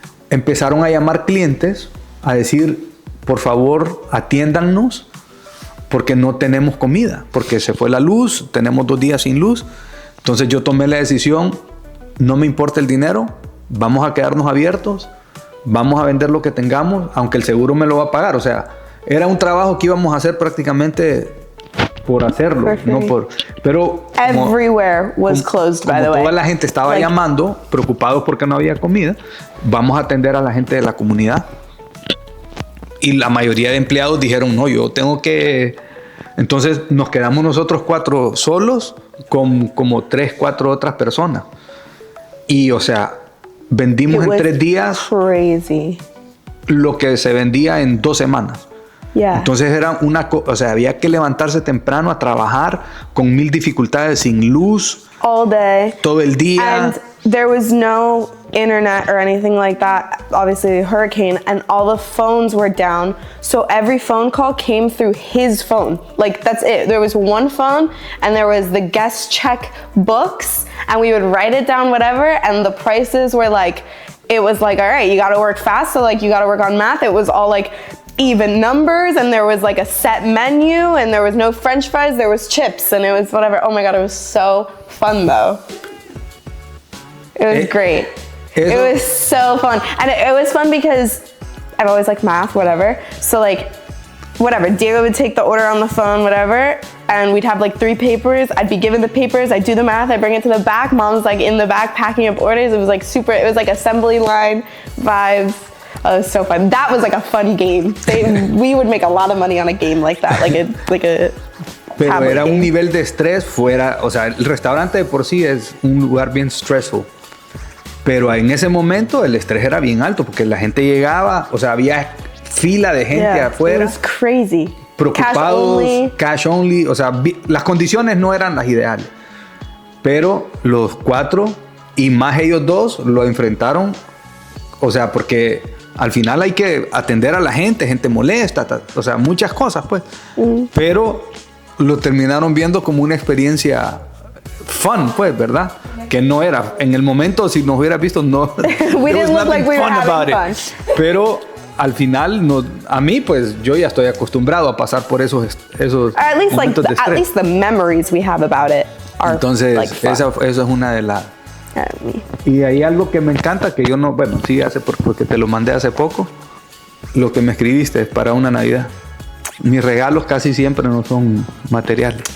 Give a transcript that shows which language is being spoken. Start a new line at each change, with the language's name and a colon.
Spanish: Empezaron a llamar clientes a decir, por favor, atiéndannos porque no tenemos comida, porque se fue la luz, tenemos 2 días sin luz. Entonces yo tomé la decisión, no me importa el dinero, vamos a quedarnos abiertos, vamos a vender lo que tengamos, aunque el seguro me lo va a pagar. O sea, era un trabajo que íbamos a hacer prácticamente por hacerlo,
English: Perfect.
Spanish: no por... Pero
English: Everywhere was closed, by the way.
Spanish: Toda la gente estaba llamando, preocupados porque no había comida, vamos a atender a la gente de la comunidad. Y la mayoría de empleados dijeron, no, yo tengo que... Entonces nos quedamos nosotros 4 solos con como 3, 4 otras personas. Y o sea, vendimos en 3 días
English: crazy.
Spanish: Lo que se vendía en 2 semanas.
English: Yeah.
Spanish: Entonces era o sea, había que levantarse temprano a trabajar con 1000 dificultades, sin luz.
English: All day.
Spanish: Todo el día.
English: And there was no internet or anything like that. Obviously the hurricane, and all the phones were down. So every phone call came through his phone. Like that's it. There was one phone and there was the guest check books, and we would write it down, whatever. And the prices were like, it was like, all right, you got to work fast. So like you got to work on math. It was all like even numbers, and there was like a set menu, and there was no French fries, there was chips, and it was whatever. Oh my God, it was so fun though. It was great. It was so fun. And it was fun because I've always liked math, whatever. So like, whatever, Diego would take the order on the phone, whatever, and we'd have like 3 papers. I'd be given the papers, I'd do the math, I'd bring it to the back. Mom's like in the back packing up orders. It was like super, it was like assembly line vibes. Oh, it was so fun. That was like a fun game. We would make a lot of money on a game like that, like a
Spanish: Pero era
English: game.
Spanish: Un nivel de estrés fuera, o sea, el restaurante de por sí es un lugar bien stressful. Pero en ese momento el estrés era bien alto porque la gente llegaba, o sea, había fila de gente afuera.
English: It was crazy.
Spanish: Preocupados,
English: cash only,
Spanish: o sea, las condiciones no eran las ideales. Pero los 4 y más ellos 2 lo enfrentaron, o sea, porque al final hay que atender a la gente molesta, o sea, muchas cosas, pues. Pero lo terminaron viendo como una experiencia fun, pues, ¿verdad? Que no era. En el momento, si nos hubieras visto, no.
English: We didn't look like we were having fun.
Spanish: Pero al final, a mí, pues, yo ya estoy acostumbrado a pasar por esos
English: At least
Spanish: momentos de estrés.
English: at least the memories we have about it are
Spanish: Entonces,
English: like fun.
Spanish: eso es una de las... Y hay algo que me encanta que yo no, bueno, sí, porque te lo mandé hace poco, lo que me escribiste para una Navidad. Mis regalos casi siempre no son materiales.